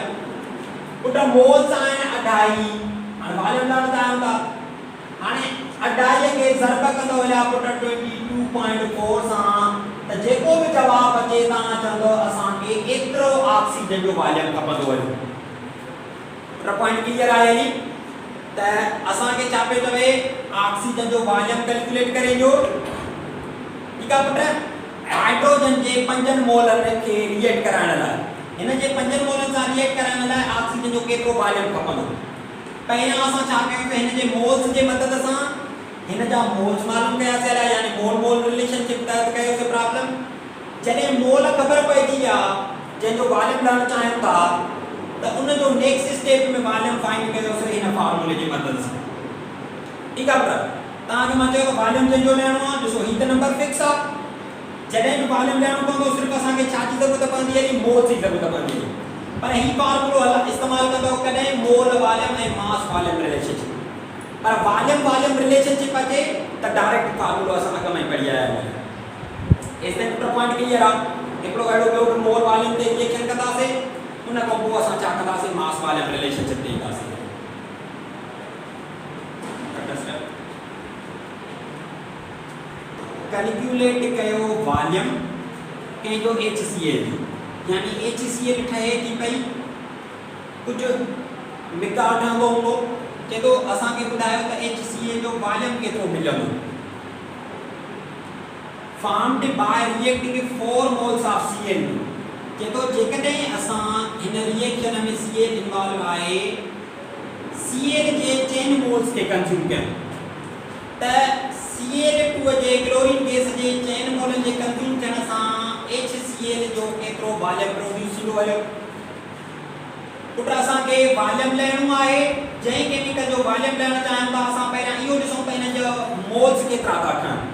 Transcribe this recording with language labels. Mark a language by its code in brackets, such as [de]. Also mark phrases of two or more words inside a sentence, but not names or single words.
[sd] पुट मोल्स आहिनि 2.5, हाणे वॉल्यूम लहण चाहियूं था, हाणे 2.5 खे ज़र्ब कंदो हलिया पुट 22.4 सां, त जेको बि जवाबु अचे तव्हां चवंदो असांखे एतिरो ऑक्सीजन जो वॉल्यूम खपंदो हलियो। पुट [en] point clear [sd] आहे नी, त असांखे छा पियो चवे, ऑक्सीजन जो वॉल्यूम कैलकुलेट करे जो, ठीक आहे पुट। हाइड्रोजन जे 5 मोलनि खे रिएक्ट कराइण लाइ, हिन जे 5 मोलनि सां रिएक्ट कराइण लाइ ऑक्सीजन जो केतिरो वॉल्यूम खपंदो। पहिरियां असां छा कयूं त हिन जे मोल्स जे मदद सां हिन जा मोल्स मालूम कयासीं हलिया, यानी [en] mole mole relationship [sd] तहत कयोसीं प्रॉब्लम। जॾहिं मोल ख़बर पइजी विया जंहिंजो वॉल्यूम लहणु चाहियूं था त उन जो [en] next step [sd] में वॉल्यूम फाइंड कयोसीं हिन फार्मूले जी मदद सां। ठीकु आहे पुट, तव्हांखे मां चयो वॉल्यूम जंहिंजो लहणो आहे, ॾिसो हीउ त नंबर फिक्स आहे, जॾहिं बि वॉल्यूम लहणो पवंदो सिर्फ़ु असांखे छा जी ज़रूरत पवंदी आहे, मोल्स जी ज़रूरत पवंदी आहे। पर हीउ फार्मूलो इस्तेमालु कंदो कॾहिं [en] mole volume [sd] ऐं [en] mass volume relationship. [sd] पर [en] volume volume relationship [sd] अचे त डायरेक्ट फार्मूलो असां अॻ में पढ़ी आया आहियूं। एसताईं पुट [en] point clear [sd] आहे। हिकिड़ो अहिड़ो ॿियो [en] mole volume [sd] ते रिएक्शन कंदासीं, उन खां पोइ असां छा कंदासीं, [en] mass volume relationship [sd] ते ईंदासीं। कैलकुलेट कयो वॉल्यूम कंहिंजो HCl, यानी HCl ठहे थी पई, कुझु मिक़दार ठहंदो हूंदो, चए थो असांखे ॿुधायो त HCl जो वॉल्यूम केतिरो मिलंदो। [en] formed by reacting 4 moles of Cl, [sd] चए थो जेकॾहिं असां हिन रिएक्शन में Cl इन्वॉल्व आहे, Cl जे चेन मोल्स खे कंज्यूम कयूं त Cl2 जे [en] chlorine gas [sd] जे चेन मोलनि जे कंज्यूम थियण सां HCl जो केतिरो वॉल्यूम प्रोड्यूस थींदो आहे। पुट असांखे वॉल्यूम लहणो आहे, जंहिं केमिकल जो वॉल्यूम लहणु चाहियूं था असां पहिरियां इहो ॾिसूं त हिन जो मोल्स केतिरा था ठहनि।